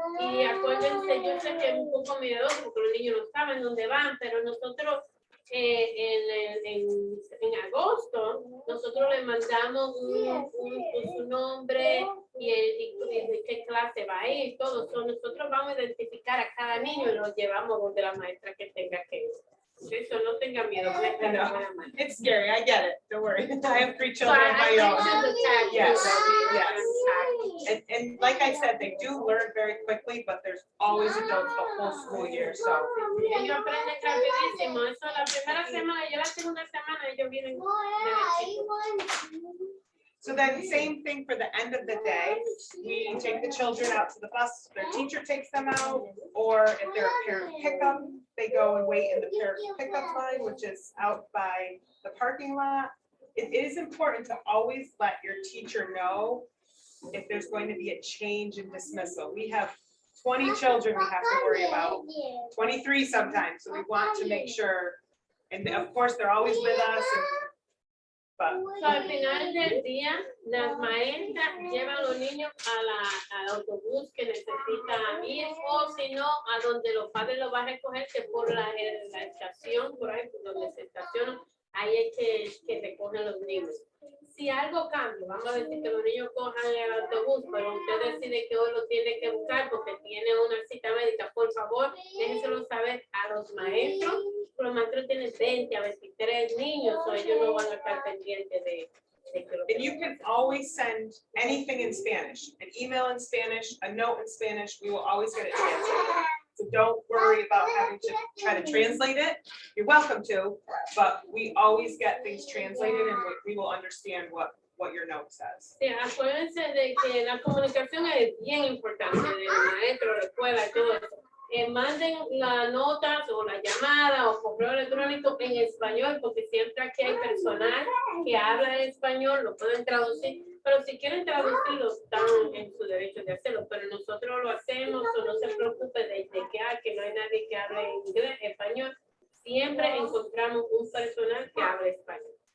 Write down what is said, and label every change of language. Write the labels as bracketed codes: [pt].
[es] Y acuérdense, yo sé que es un poco miedoso porque los niños no saben dónde van, pero nosotros en agosto, nosotros le mandamos su nombre y de qué clase va a ir, todo. Nosotros vamos a identificar a cada niño y lo llevamos donde la maestra que tenga que ir. Eso no tenga miedo. [en] It's scary, I get it, don't worry. I have 3 So children of my own. Yes, yes. And like I said, they do learn very quickly, but there's always adults the whole school year, so. [es] Ellos aprenden rapidísimo. Eso la primera semana, ya la segunda semana ellos vienen derechito. [en] So then same thing for the end of the day, we take the children out to the bus, their teacher takes them out, or if they're a parent pickup, they go and wait in the parent pickup line, which is out by the parking lot. It is important to always let your teacher know if there's going to be a change in dismissal. We have 20 children we have to worry about, 23 sometimes, so we want to make sure, and of course, they're always with us, but. [es] So, al final del día, las maestras llevan a los niños al autobús que necesita ir, o si no, a donde los padres los van a recoger, que por la estación, por ahí donde se estacionan, ahí es que recogen los niños. Si algo cambia, vamos a decir que los niños cojan el autobús, pero usted decide que hoy lo tiene que buscar porque tiene una cita médica, por favor, déjenselo saber a los maestros. Los maestros tienen 20 a 23 niños, o ellos no van a estar pendientes de que lo [en] And you can always send anything in Spanish, an email in Spanish, a note in Spanish, we will always get it translated. So don't worry about having to try to translate it. You're welcome to, but we always get things translated and we will understand what your note says. [es] Sí, acuérdense de que la comunicación es bien importante, de maestro, la escuela y todo eso. Manden las notas o la llamada o correo electrónico en español, porque siempre aquí hay personal que habla en español, lo pueden traducir, pero si quieren traducirlo, están en su derecho de hacerlo, pero nosotros lo hacemos, o no se preocupe de que no hay nadie que hable inglés, español, siempre encontramos un personal que hable español.